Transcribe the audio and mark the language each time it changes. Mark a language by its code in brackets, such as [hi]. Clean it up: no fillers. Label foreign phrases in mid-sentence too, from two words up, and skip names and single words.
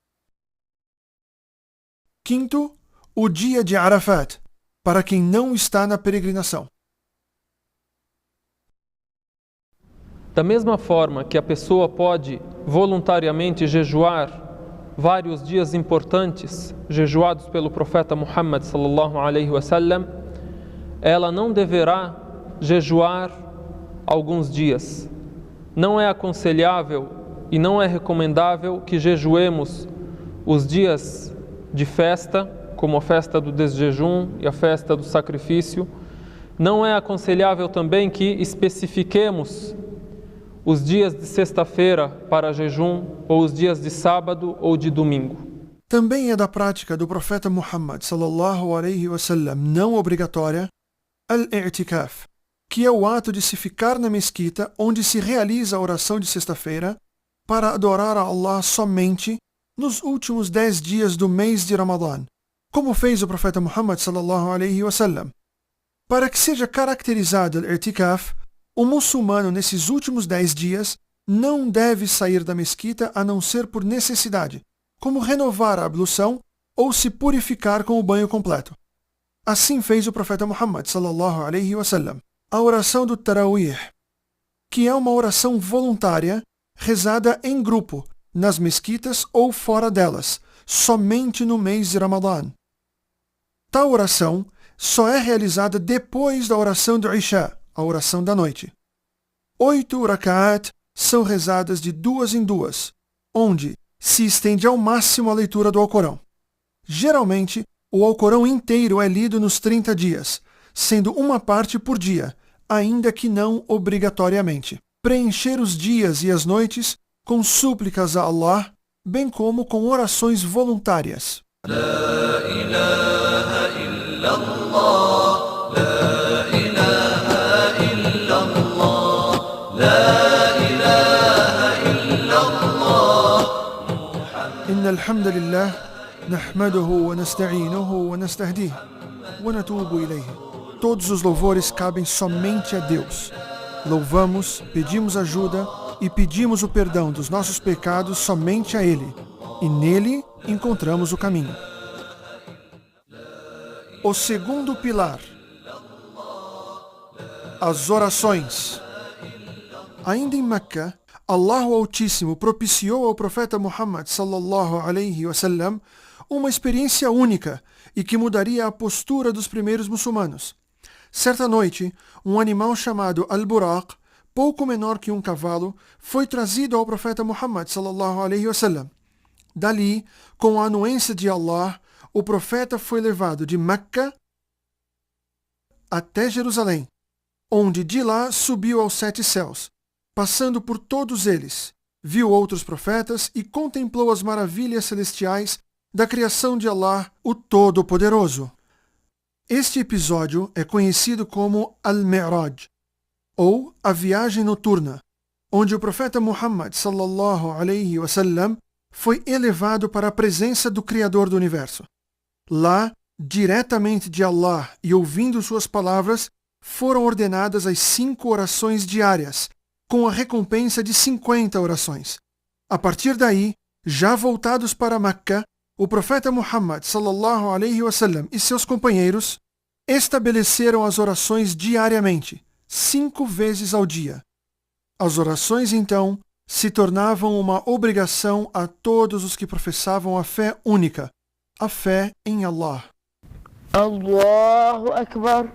[pt] Quinto, o dia de Arafat, para quem não está na peregrinação. Da mesma forma que a pessoa pode voluntariamente jejuar vários dias importantes, jejuados pelo profeta Muhammad [ar] صلى الله عليه وسلم, [pt] ela não deverá jejuar alguns dias. Não é aconselhável e não é recomendável que jejuemos os dias de festa, como a festa do desjejum e a festa do sacrifício. Não é aconselhável também que especifiquemos os dias de sexta-feira para jejum, ou os dias de sábado ou de domingo. Também é da prática do profeta Muhammad [ar] صلى الله عليه وسلم [pt] não obrigatória al-i'tikaf, que é o ato de se ficar na mesquita onde se realiza a oração de sexta-feira para adorar a Allah somente nos últimos 10 dias do mês de Ramadã, como fez o profeta Muhammad [ar] صلى الله عليه وسلم. [pt] Para que seja caracterizado al-i'tikaf, o muçulmano nesses últimos 10 dias não deve sair da mesquita a não ser por necessidade, como renovar a ablução ou se purificar com o banho completo. Assim fez o profeta Muhammad [ar] صلى الله عليه وسلم. [pt] A oração do Tarawih, que é uma oração voluntária rezada em grupo, nas mesquitas ou fora delas, somente no mês de Ramadã. Tal oração só é realizada depois da oração do Isha, a oração da noite. 8 raka'at são rezadas de 2 em 2, onde se estende ao máximo a leitura do Alcorão. Geralmente, o Alcorão inteiro é lido nos 30 dias, sendo uma parte por dia, ainda que não obrigatoriamente. Preencher os dias e as noites com súplicas a Allah, bem como com orações voluntárias. [ar] لا إله إلا الله، لا إله إلا الله، لا إله إلا الله. إن الحمد لله، نحمده ونستعينه ونستهديه، ونتوب إليه. [pt] Todos os louvores cabem somente a Deus. Louvamos, pedimos ajuda e pedimos o perdão dos nossos pecados somente a Ele, e nele encontramos o caminho. O segundo pilar, as orações. Ainda em Meca, Allah o Altíssimo propiciou ao profeta Muhammad [ar] صلى الله عليه وسلم [pt] uma experiência única e que mudaria a postura dos primeiros muçulmanos. Certa noite, um animal chamado Al-Buraq, pouco menor que um cavalo, foi trazido ao profeta Muhammad [ar] صلى الله عليه وسلم. [pt] Dali, com a anuência de Allah, o profeta foi levado de Meca até Jerusalém, onde de lá subiu aos 7 céus. Passando por todos eles, viu outros profetas e contemplou as maravilhas celestiais da criação de Allah, o Todo-Poderoso. Este episódio é conhecido como Al-Mi'raj, ou a viagem noturna, onde o profeta Muhammad [ar] صلى الله عليه وسلم [pt] foi elevado para a presença do Criador do Universo. Lá, diretamente de Allah e ouvindo suas palavras, foram ordenadas as 5 orações diárias, com a recompensa de 50 orações. A partir daí, já voltados para Meca, o profeta Muhammad [ar] صلى الله عليه وسلم [pt] e seus companheiros estabeleceram as orações diariamente, 5 vezes ao dia. As orações, então, se tornavam uma obrigação a todos os que professavam a fé única, a fé em Allah. [ar] الله أكبر.